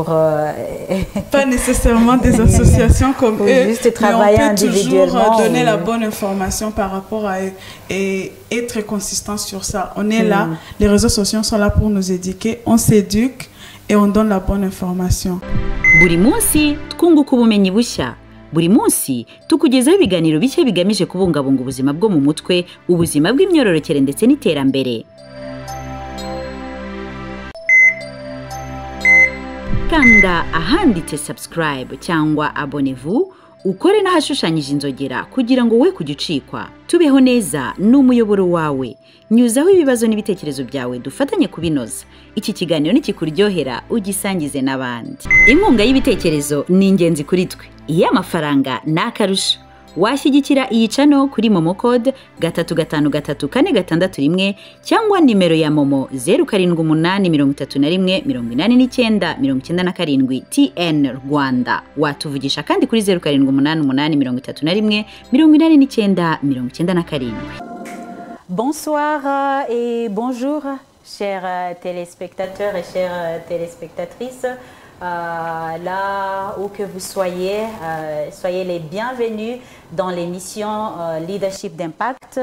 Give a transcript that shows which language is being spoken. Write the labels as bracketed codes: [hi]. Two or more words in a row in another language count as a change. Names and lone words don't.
[fr] Pas nécessairement des associations comme eux, juste travailler mais on peut individuellement. toujours donner la bonne information par rapport à eux et être consistant sur ça. On est là, les réseaux sociaux sont là pour nous éduquer, on s'éduque et on donne la bonne information. [rw] Buri munsi twunguka ubumenyi bushya. Buri munsi tukugezaho ibiganiro bishya bigamije kubungabunga ubuzima bwo mu mutwe, ubuzima bw'imyororokere ndetse n'iterambere. Kanda ahanditse subscribe cyangwa abonnez-vous, ukore n'ahashushanyije inzogera kugira ngo we kugicikwa. Tubeho neza n'umuyoboro wawe. Nyuzaho ibibazo n'ibitekerezo byawe dufatanye kubinoza. Iki kiganiro nikikuryohera ugisangize n'abandi. Inkunga y'ibitekerezo ni ingenzi kuri twe. Iyo amafaranga nakarusha. Washyigikira iyi channel kuri Momo Code 3534661 cyangwa nimero ya Momo 0788318997 TN Rwanda. Watuvugisha kandi kuri 0788318997. [fr] Bonsoir et bonjour chers téléspectateurs et chères téléspectatrices. Là où que vous soyez, soyez les bienvenus dans l'émission Leadership d'Impact.